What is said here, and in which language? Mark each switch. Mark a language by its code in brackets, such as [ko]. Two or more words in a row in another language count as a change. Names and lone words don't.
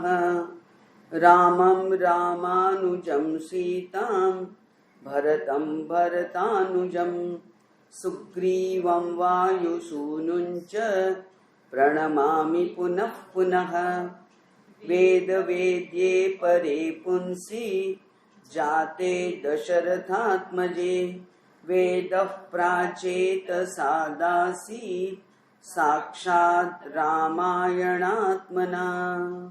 [sa] રામં રામાનુજં સીતાં ભરतं ભરતાનુજં સુગ્રીવં વાયુસૂનું ચ પ્रणमामि पुनः पुनः. वेद वेद्ये परे पुंसि जाते दशरथात्मजे वेदः प्राचेत सादासी साक्षात् रामायणात्मना.